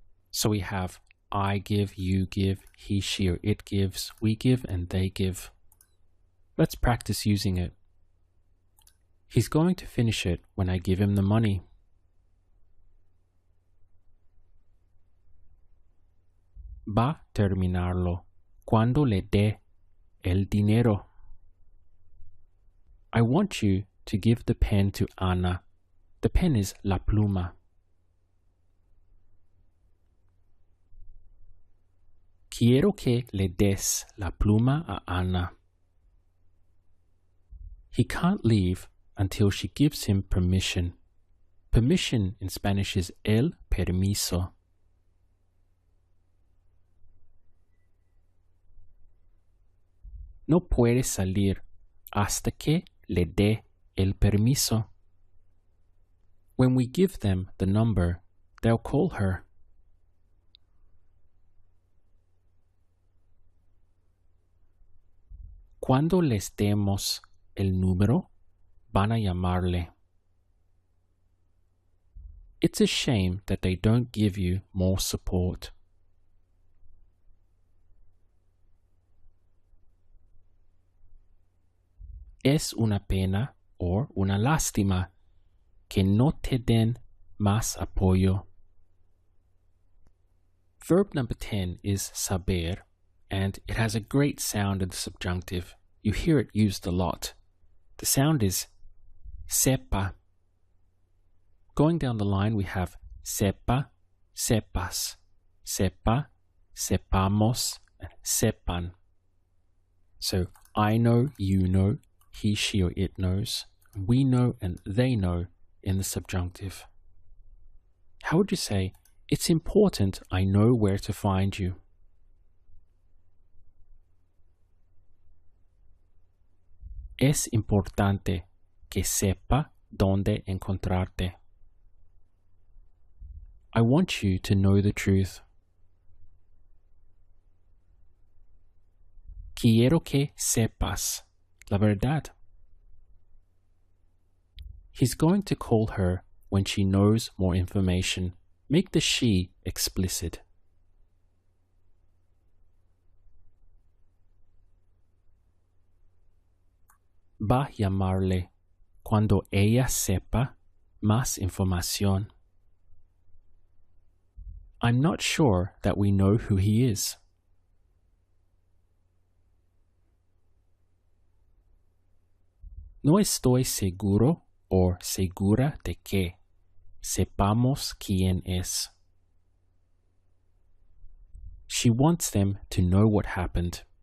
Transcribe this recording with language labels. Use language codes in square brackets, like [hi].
[en] So we have I give, you give, he, she, or it gives, we give, and they give. Let's practice using it. He's going to finish it when I give him the money. [es] Va terminarlo cuando le dé el dinero. [en] I want you to give the pen to Ana. The pen is [es] la pluma. Quiero que le des la pluma a Ana. [en] He can't leave until she gives him permission. Permission in Spanish is [es] el permiso. No puede salir hasta que le dé el permiso. [en] When we give them the number, they'll call her. [es] Cuando les demos el número, van a llamarle. [en] It's a shame that they don't give you more support. [es] Es una pena o una lástima que no te den más apoyo. [en] Verb number 10 is saber, and it has a great sound in the subjunctive. You hear it used a lot. The sound is sepa. Going down the line, we have [es] sepa, sepas, sepa, sepamos, [en] and [es] sepan. [en] So I know, you know, he, she, or it knows, we know, and they know in the subjunctive. How would you say, it's important I know where to find you? [es] Es importante que sepa dónde encontrarte. [en] I want you to know the truth. [es] Quiero que sepas la verdad. [en] He's going to call her when she knows more information. Make the she explicit. [es] Va a llamarle cuando ella sepa más información. [en] I'm not sure that we know who he is. [es] No estoy seguro o segura de que sepamos quién es. [en] She wants them to know what happened.